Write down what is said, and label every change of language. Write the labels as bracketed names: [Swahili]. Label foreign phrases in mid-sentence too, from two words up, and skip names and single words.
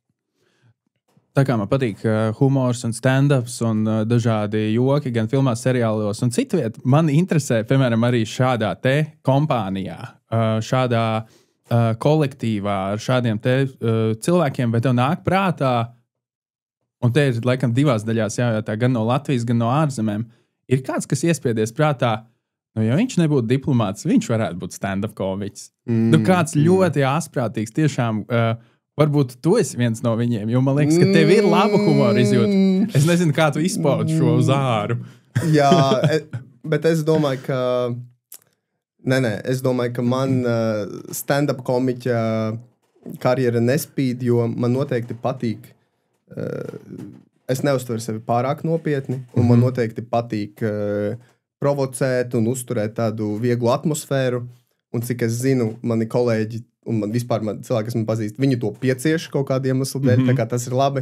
[Latvian] Tā kā man patīk humors un stand-ups un dažādi joki gan filmās, seriālos un citviet, man interesē, piemēram, arī šādā te kompānijā, šādā kolektīvā ar šādiem te cilvēkiem, vai tev nāk prātā, un te ir laikam divās daļās jājautā, gan no Latvijas, gan no ārzemēm, ir kāds, kas iespiedies prātā, ja viņš nebūtu diplomāts, viņš varētu būt stand-up komiķis. Kāds ļoti asprātīgs, tiešām, varbūt tu esi viens no viņiem, jo man liekas, ka tev ir laba humora izjūta. Es nezinu, kā tu izpaudi šo uz āru. Jā, bet es domāju, ka... es domāju, ka man stand-up komiķa karjera nespīd, jo man noteikti patīk. Es neuztveru sevi pārāk nopietni, un man noteikti patīk provocēt un uzturēt tādu vieglu atmosfēru. Un cik es zinu, mani kolēģi un vispār cilvēki, kas man pazīst, viņi to piecieš kaut kādiem iemeslu dēļ, tā kā tas ir labi.